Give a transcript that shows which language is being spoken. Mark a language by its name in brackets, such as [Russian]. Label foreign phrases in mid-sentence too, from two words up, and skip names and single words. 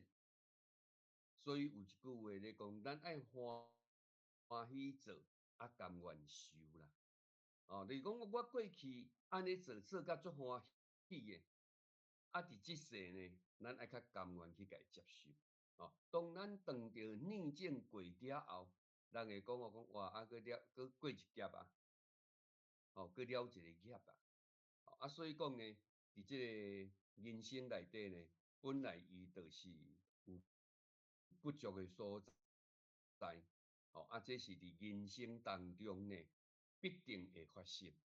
[Min Nan Chinese] 所以有一句话咧讲，咱爱欢喜做，甘愿受啦。哦，就是讲我过去安尼做甲足欢喜嘅，伫即世呢，咱爱较甘愿去甲伊接受。哦，当咱当着逆境过了后，人会讲哇，搁过一劫啊，哦，搁了一个业啊，所以讲呢，伫即个人生内底呢，本来伊就是有不足的所在，哦，这是伫人生当中呢必定会发生。